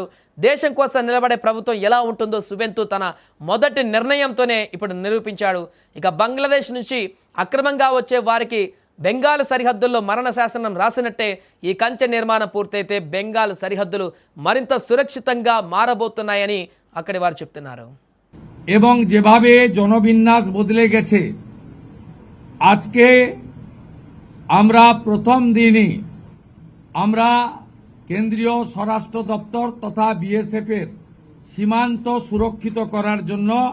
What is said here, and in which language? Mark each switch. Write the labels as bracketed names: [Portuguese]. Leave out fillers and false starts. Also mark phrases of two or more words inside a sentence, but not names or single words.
[Telugu] దేశం కోసం నిలబడే ప్రభుత్వం ఎలా ఉంటుందో సువేందు తన మొదటి నిర్ణయంతోనే ఇప్పుడు నిరూపించాడు. ఇక బంగ్లాదేశ్ నుంచి అక్రమంగా వచ్చే వారికి బెంగాల్ సరిహద్దుల్లో మరణ శాసనం రాసినట్టే ఈ కంచె నిర్మాణం పూర్తయితే బెంగాల్ సరిహద్దులు మరింత సురక్షితంగా మారబోతున్నాయని అక్కడి వారు చెప్తున్నారు. [Bangla] এবং যেভাবে জনবিন্যাস বদলে গেছে, আজকে আমরা প্রথম দিনই আমরা কেন্দ্রীয় স্বরাষ্ট্র দপ্তর তথা বিএসএফ এর সীমান্ত সুরক্ষিত করার জন্য